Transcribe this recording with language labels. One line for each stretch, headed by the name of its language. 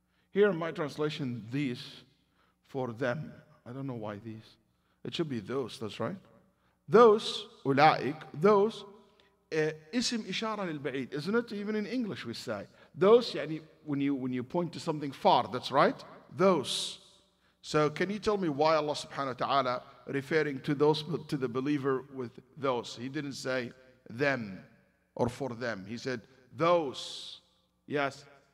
English: Here in my translation, these for them. I don't know why these. It should be those, that's right. Those,
Arabic: أولئك,
English: those,
Arabic: اسم إشارة للبعيد.
English: Isn't it? Even in English we say. Those, يعني, when you point to something far, that's right. Those. So can you tell me why Allah subhanahu wa ta'ala referring to those, to the believer with those? He didn't say them or for them. He said those. Yes.